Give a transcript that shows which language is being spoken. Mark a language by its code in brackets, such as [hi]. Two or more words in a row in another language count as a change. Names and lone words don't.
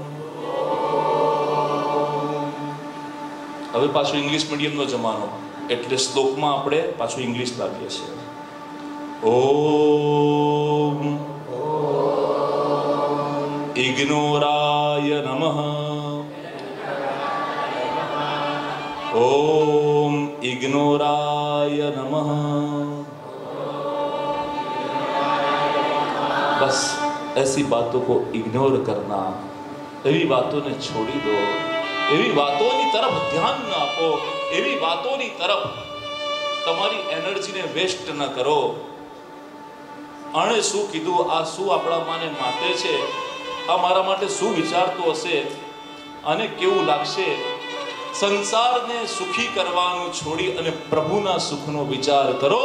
[gu] હવે પાછું ઇંગ્લિશ મીડિયમનો જમાનો, એટલે શ્લોકમાં આપણે પાછું ઇંગ્લિશ લાવીએ છીએ. [sa] ओम इग्नोराय नमः. ओम इग्नोराय नमः। [hi] बस ऐसी बातों को इग्नोर करना, एवी बातों ने छोड़ी दो, एवी बातों की तरफ ध्यान न आपो, एवी बातों की तरफ [gu] તમારી એનર્જીને વેસ્ટ ન કરો. આણે શું કીધું, આ શું આપણા માને માટે છે, આ મારા માટે શું વિચારતો હશે, આને કેવું લાગશે. સંસારને સુખી કરવાનું છોડી અને પ્રભુના સુખનો વિચાર કરો.